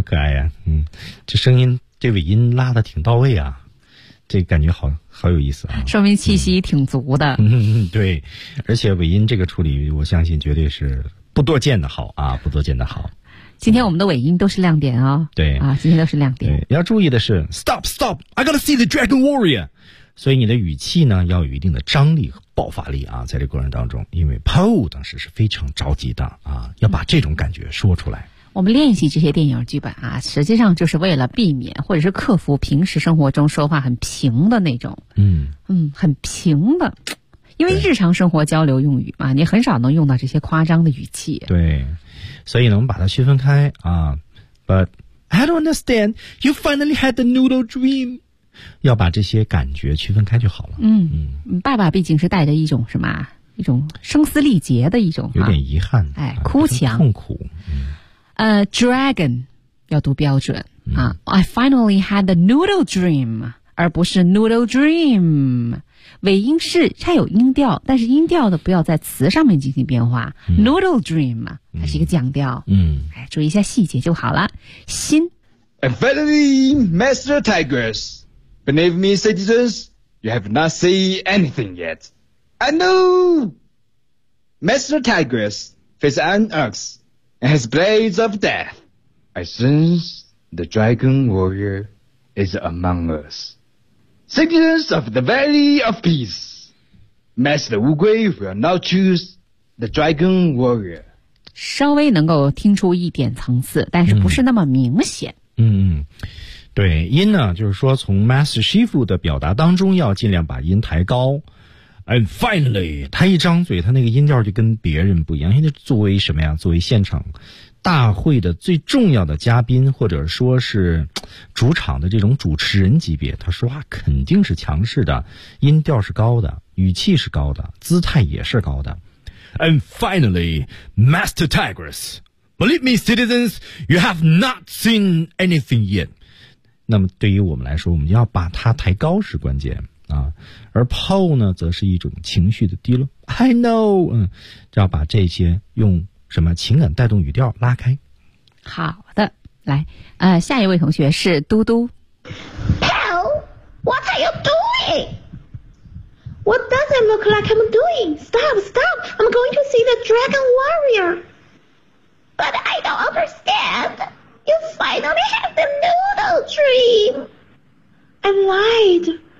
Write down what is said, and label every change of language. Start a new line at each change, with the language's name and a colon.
Chinese: 好可爱呀、这声音这尾音拉得挺到位啊，这感觉好有意思啊，说明气息挺足的。对，而且尾音这个处理我相信绝对是不多见的好啊，不多见的好。今天我们的尾音都是亮点哦。对啊，今天都是亮点。对，要注意的是
English: Stop, stop, I gotta see the dragon warrior。
Chinese: 所以你的语气呢要有一定的张力和爆发力啊，在这个过程当中，因为 Poe 当时是非常着急的啊，要把这种感觉说出来。我们练习这些电影剧本啊，实际上就是为了避免或者是克服平时生活中说话很平的那种，很平的，因为日常生活交流用语嘛，你很少能用到这些夸张的语气。对，所以呢，我们把它区分开啊。
English: But I don't understand. You finally had the noodle dream.
Chinese: 要把这些感觉区分开就好了。爸爸毕竟是带着一种什么一种声嘶力竭的一种有点遗憾、哭腔痛苦。 Dragon 要读标准啊。
English: I finally had the noodle dream
Chinese: 而不是 noodle dream， 尾音是它有音调，但是音调的不要在词上面进行变化。 Noodle dream 它是一个降调。注意一下细节就好了。心
English: And finally Master Tigers，Believe me, citizens, you have not seen anything yet. I know! Master Tigress faces an ox and has blades of death. I sense the dragon warrior is among us. Citizens of the Valley of Peace, Master Wu Gui will now choose the dragon warrior.
Chinese: 稍微能够听出一点层次，但是不是那么明显。嗯。对，音呢，就是说从 Master Shifu 的表达当中要尽量把音抬高。
English: And finally,
Chinese: 他一张嘴，他那个音调就跟别人不一样。因为作为什么呀？作为现场大会的最重要的嘉宾，或者说是主场的这种主持人级别，他说话肯定是强势的，音调是高的，语气是高的，姿态也是高的。
English: And finally, Master Tigress, believe me, citizens, you have not seen anything yet.
Chinese: 那么对于我们来说，我们要把它抬高是关键啊。而 Paul 呢，则是一种情绪的低落。
English: I know,
Chinese: 要把这些用什么情感带动语调拉开。好的，来，下一位同学是嘟嘟。
English: Paul, what are you doing? What does it look like I'm doing? Stop, stop! I'm going to see the Dragon Warrior! But I don't understand! You finally have the noodle dream! I lied!